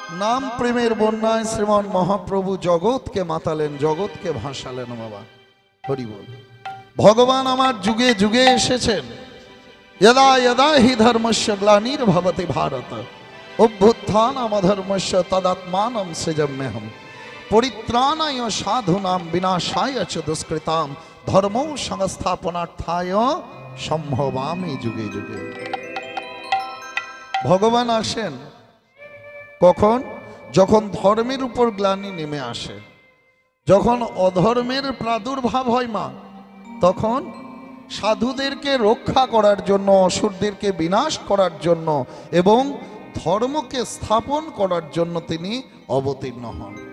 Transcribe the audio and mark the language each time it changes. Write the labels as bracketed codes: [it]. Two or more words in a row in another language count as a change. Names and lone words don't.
[bn] নাম প্রেমের বন্যায় শ্রীমান মহাপ্রভু জগৎকে মাতালেন, জগৎকে ভাসালেন। বাবা হরি বল। ভগবান আমার যুগে যুগে এসেছেন। [sa] यदा यदा हि धर्मस्य ग्लानिर्भवति भारत अभ्युत्थानमधर्मस्य तदात्मानं सृजाम्यहम् परित्राणाय साधूनां विनाशाय च दुष्कृतां धर्मो संस्थापनार्थाय सम्भवामि जुगे जुगे। [bn] ভগবান আসেন কখন? যখন ধর্মের উপর গ্লানি নেমে আসে, যখন অধর্মের প্রাদুর্ভাব হয় মা, তখন সাধুদেরকে রক্ষা করার জন্য, অসুরদেরকে বিনাশ করার জন্য এবং ধর্মকে স্থাপন করার জন্য তিনি অবতীর্ণ হন।